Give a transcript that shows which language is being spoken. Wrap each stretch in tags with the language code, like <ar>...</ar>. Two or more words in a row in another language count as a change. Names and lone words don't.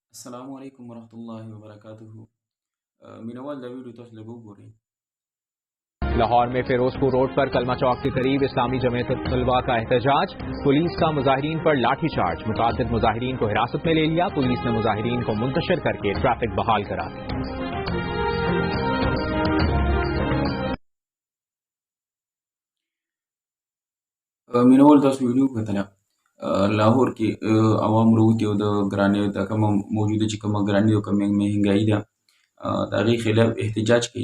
<ar>السلام علیکم ورحمۃ اللہ وبرکاتہ</ar> <ps>مینوال دا ویڈیو تاسو لږ وګورئ.</ps> <ur>لاہور میں فیروزپور روڈ پر کلمہ چوک کے قریب اسلامی جمعیت طلبہ کا احتجاج. پولیس کا مظاہرین پر لاٹھی چارج۔ متعدد مظاہرین کو حراست میں لے لیا. پولیس نے مظاہرین کو منتشر کرکے ٹریفک بحال کرا دی.</ur> <ps>مینوال تاسو ویډیو کتله. لاهور کې عوام وروتي او د ګرانۍ د کومه موجوده چې کومه ګرانۍ او کومه مهنګایي ده د هغې خلاف احتجاج کوي.</ps>